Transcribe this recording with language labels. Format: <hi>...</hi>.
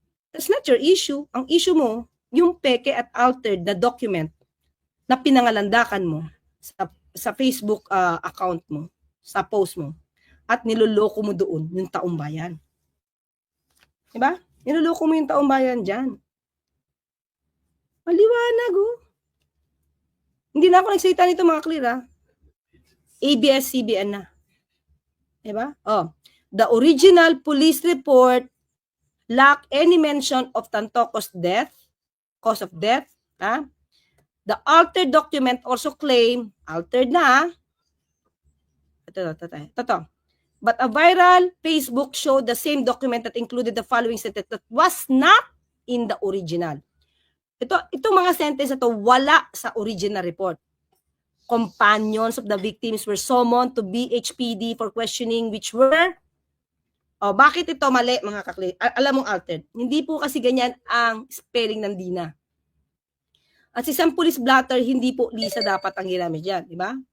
<en>That's not your issue.</en> <tl>Ang issue mo, yung peke at altered na document na pinangalandakan mo sa Facebook account mo, sa post mo, at niloloko mo doon yung taong bayan. Diba? Niloloko mo yung taong bayan dyan. Maliwanag, Hindi na ako nagsalita nito mga clear, ABS-CBN na. Diba?</tl> <en>The original police report lack any mention of Tantoco's death, cause of death. The altered document also claim, altered</en> <tl>na, ito.</tl> <en>But a viral Facebook showed the same document that included the following sentence that was not in the original.</en> <tl>Ito mga sentence na to wala sa original report.</tl> <en>companions of the victims were summoned to BHPD for questioning which were</en> <tl>bakit ito mali mga kakli? Alam mong altered. Hindi po kasi ganyan ang spelling ng Dina. At si isang police blotter, hindi po Lisa dapat ang ginamit dyan, di ba?</tl>